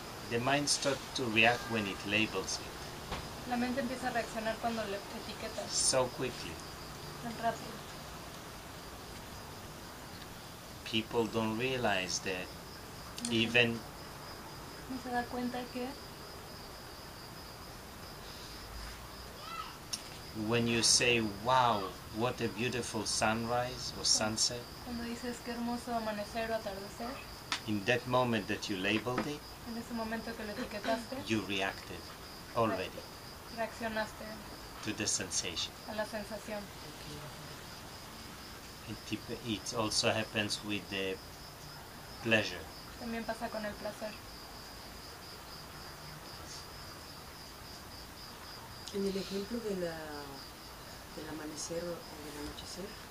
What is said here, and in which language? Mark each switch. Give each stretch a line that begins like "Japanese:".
English: The mind starts to react when it labels it
Spanish: La mente empieza a reaccionar cuando le etiquetas
English: so quickly.
Spanish: tan rápido.
English: People don't realize that even
Spanish: No se da cuenta que
English: when you say, wow, what a beautiful sunrise or sunset,
Spanish: cuando dices qué hermoso amanecer o atardecer,
English: in that moment that you labeled it,
Spanish: en ese momento que lo etiquetaste,
English: you reacted already
Spanish: reaccionaste
English: to the sensation.
Spanish: a la sensación.
English: It also happens with the pleasure.
Spanish: También pasa con el placer. En el ejemplo del amanecer o del anochecer,